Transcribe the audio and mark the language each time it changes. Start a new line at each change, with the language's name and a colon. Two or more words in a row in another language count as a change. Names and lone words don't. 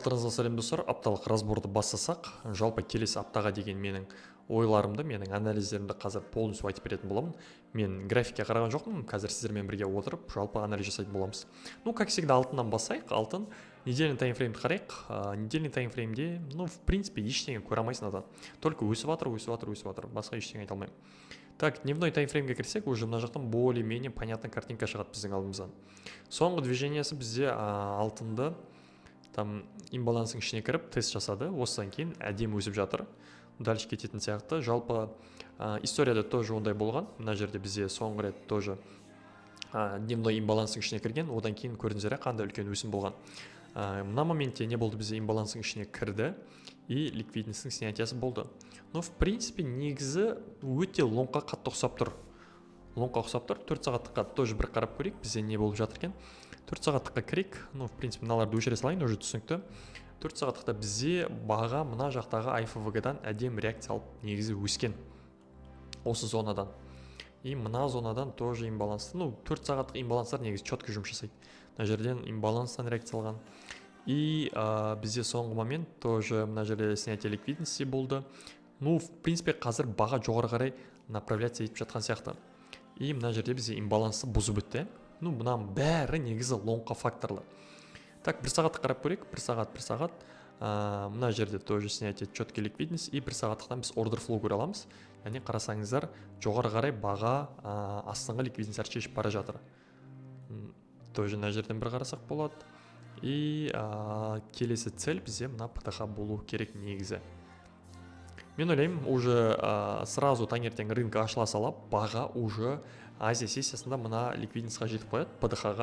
Kazakh: Барлықтарыңызға сәлем достар. Апталық разборды бастасақ, жалпы келесі аптаға деген менің ойларымды, менің анализдерімді қазір полностью айтып беретін боламын. Мен графикке қараған жоқпын, қазір сіздермен бірге отырып, жалпы анализ жасайтын боламыз.
Russian: Как всегда,
Kazakh: алтыннан бастайық. Алтын
Russian: недельный таймфреймді
Kazakh: қарайық. Недельный таймфреймде,
Russian: в принципе,
Kazakh: ештеңе көре алмайсың ада. Только өсіп жатыр. Басқа ештеңе айта алмаймын. Так, дневной таймфреймге кірсек, уже мына жақтан
Russian: более-менее понятный картинка
Kazakh: шығады біздің алдымыздан. Соңғы движениясы бізде алтынды там имбаланстың ішіне кіріп тест жасады, осыдан кейін әдемі өсіп жатыр. Дальше кететін сияқты. Жалпы историяда тоже ондай болған. Мына жерде бізде соңғы рет
Russian: тоже дневной
Kazakh: имбаланстың ішіне кірген, одан кейін көрдіңіздер қандай үлкен өсім болған. Мына моментте не болды, бізде имбаланстың ішіне кірді и ликвидностьтің снятиясы болды.
Russian: В принципе,
Kazakh: негізі өте лонгқа қатты ұқсап тұр. 4 сағаттыққа тоже бір қарап көрейік, бізде не болып жатыр екен. 4 сағаттыққа кірейік,
Russian: в принципе,
Kazakh: мыналарды өшіре салайын, уже түсінікті. 4 сағаттықта бізде баға мына жақтағы IFVG-дан әдем реакция алып негізі өскен осы зонадан. И мына зонадан тоже имбалансты. 4 сағаттық имбаланстар негізі четко жұмыс жасайды. Мына жерден имбаланстан реакция алған. И бізде соңғы момент тоже мына жерде
Russian: снятие ликвидности
Kazakh: болды.
Russian: В принципе,
Kazakh: қазір баға жоғары қарай направляция етіп жатқан сияқты. И мына жерде бізде имбалансты бұзып өтті. Мұнан бәрі негізі лонгқа факторлы. Так, 1 сағатты қарап көрейік. 1 сағат. Мына жерде
Russian: тоже снятие четкий
Kazakh: ликвидность. И 1 сағаттықтан біз
English: order flow
Kazakh: көре аламыз. Яғни қарасаңыздар, жоғары қарай баға астыңғы ликвидностьтар шешіп бара жатыр. Тоже мына жерден бір қарасақ болады. И келесі цель бізде мына ПТХ болу керек негізі. Мен ойлаймын,
Russian: уже сразу
Kazakh: таңертең рынка ашыла сала, баға уже Азия сессиясында мына ликвидностьқа жетіп қояды, ПДХ-ға.